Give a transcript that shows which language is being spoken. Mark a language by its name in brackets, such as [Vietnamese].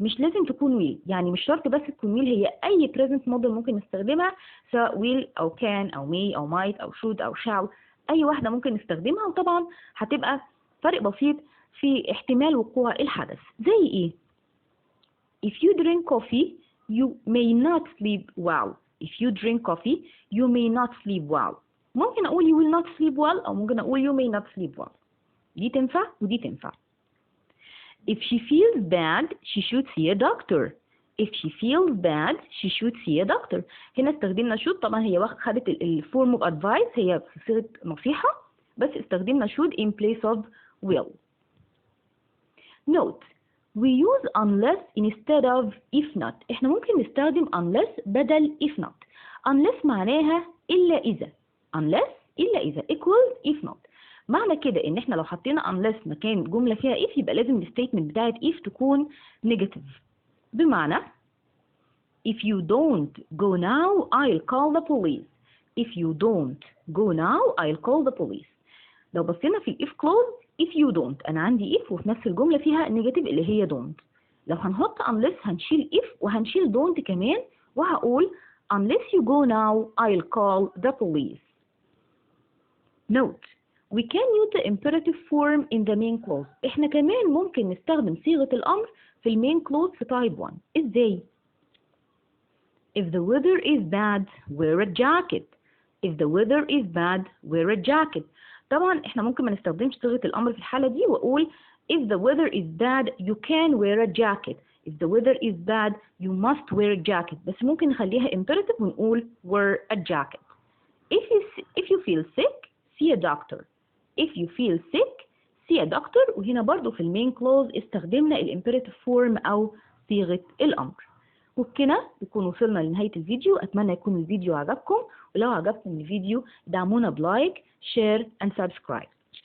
[Arabic] مش لازم تكون will، يعني مش شرط بس تكون will، هي أي present model ممكن نستخدمها، سواء will أو can أو may أو might أو should أو shall، أي واحدة ممكن نستخدمها. وطبعا هتبقى فرق بسيط في احتمال وقوع الحدث. زي إيه؟ [English] If you drink coffee you may not sleep well. If you drink coffee you may not sleep well. [Arabic] ممكن أقول [English] you will not sleep well [Arabic] أو ممكن أقول [English] you may not sleep well. [Arabic] دي تنفع ودي تنفع. [English] If she feels bad she should see a doctor. If she feels bad she should see a doctor. [Arabic] هنا استخدمنا should، طبعا هي خدت الفورم of advice، هي في صيغة نصيحة، بس استخدمنا should [English] in place of will. Note: we use unless instead of if not. [Arabic] احنا ممكن نستخدم unless بدل if not. unless معناها إلا إذا. [English] unless [Arabic] إلا إذا [English] equals if not. [Arabic] معنى كده إن احنا لو حطينا unless مكان جملة فيها if يبقى لازم الستيتمنت بتاعت if تكون negative. بمعنى [English] if you don't go now I'll call the police. if you don't go now I'll call the police. [Arabic] لو بصينا في if clause [English] if you don't [Arabic] أنا عندي if وفي نفس الجملة فيها negative اللي هي don't. لو هنحط [English] unless [Arabic] هنشيل [English] if [Arabic] وهنشيل [English] don't [Arabic] كمان وهقول [English] unless you go now I'll call the police. Note: we can use the imperative form in the main clause. [Arabic] احنا كمان ممكن نستخدم صيغة الأمر في المين clause في type 1. ازاي؟ [English] If the weather is bad wear a jacket. If the weather is bad wear a jacket. [Arabic] طبعا احنا ممكن ما نستخدمش صيغة الأمر في الحالة دي وأقول [English] if the weather is bad you can wear a jacket. If the weather is bad you must wear a jacket. [Arabic] بس ممكن نخليها [English] imperative [Arabic] ونقول [English] wear a jacket. If you feel sick see a doctor. If you feel sick see a doctor. [Arabic] وهنا برضو في المين كلوز استخدمنا الامبيراتيف فورم أو صيغة الأمر. وبكده نكون وصلنا لنهاية الفيديو. أتمنى يكون الفيديو عجبكم، ولو عجبكم الفيديو دعمونا بلايك شير [English] and subscribe.